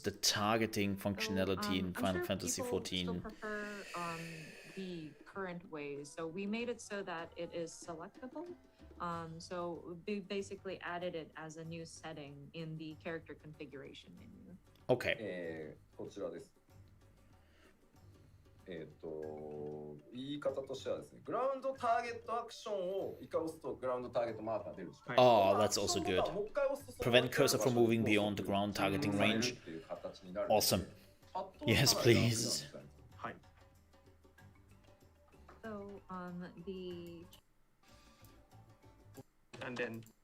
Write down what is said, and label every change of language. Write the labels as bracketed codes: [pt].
[en] sometimes the targeting functionality in I'm Final sure Fantasy people still XIV. prefer the current ways. So we made it so that it is selectable. So we basically added it as a new setting in the character configuration menu. Okay. [ja] こちらです。言い方としてはですね、グラウンドターゲットアクションを一回押すとグラウンドターゲットマーカー出るでしょ。 [en] Oh, that's also good. Prevent cursor from moving beyond the ground targeting range. Awesome. Yes, please. So the And then